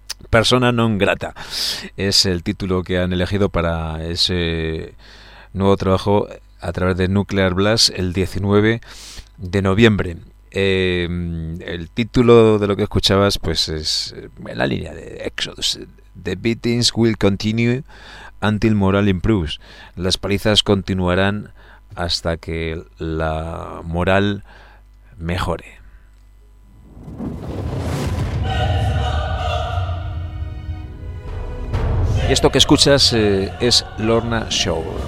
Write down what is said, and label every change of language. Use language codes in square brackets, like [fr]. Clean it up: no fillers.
[es] Persona non grata es el título que han elegido para ese nuevo trabajo a través de Nuclear Blast el 19 de noviembre. El título de lo que escuchabas pues es en la línea de Exodus. [en] The beatings will continue until morale improves. [es] Las palizas continuarán hasta que la moral mejore. Y esto que escuchas es Lorna Shore.